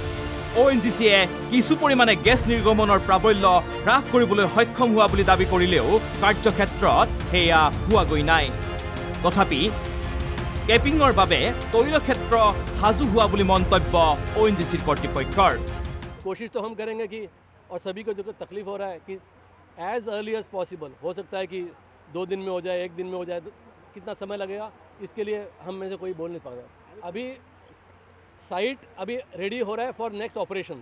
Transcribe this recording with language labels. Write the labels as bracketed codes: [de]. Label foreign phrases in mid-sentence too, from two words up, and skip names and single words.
[as] ONGCয়ে কিছু পৰিমাণে গেছ নিৰ্গমনৰ প্ৰাবল্য হ্ৰাস কৰিবলৈ সক্ষম হোৱা বুলি দাবী কৰিলেও কাৰ্যক্ষেত্ৰত সেয়া হোৱাগৈ নাই। তথাপি কেপিঙৰ বাবে তৈলক্ষেত্ৰ সাজু হোৱা বুলি মন্তব্য ONGCৰ কৰ্তৃপক্ষৰ। [hi] कोशिश तो हम करेंगे कि और सभी को जो तकलीफ हो रहा है कि [en] as early as possible, [hi] हो सकता है कि 2 दिन में हो जाए, 1 दिन में हो जाए, तो कितना समय लगेगा इसके लिए हम में से कोई बोल नहीं पाता। अभी साइट अभी रेडी हो रहा है [en] for next operations.